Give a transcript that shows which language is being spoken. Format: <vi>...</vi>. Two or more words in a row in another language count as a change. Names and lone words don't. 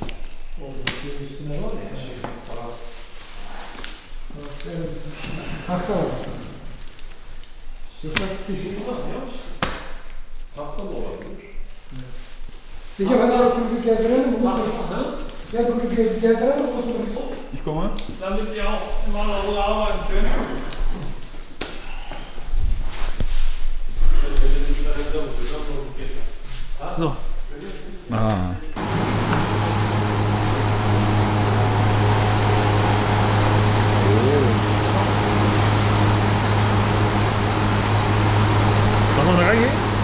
<tr>Onun üstüne var ya şey falan. Evet. Tahta var. Sıfat kişi. Şuradan ya işte. Tahta da olabilir. Peki hadi bak çocuk geldirelim mi? Ha? Gel bunu geldirelim mi?</tr> <de>Ich komme. Damit ihr auch mal darüber arbeiten könnt. So. Ah. Sollen wir da reingehen?</de>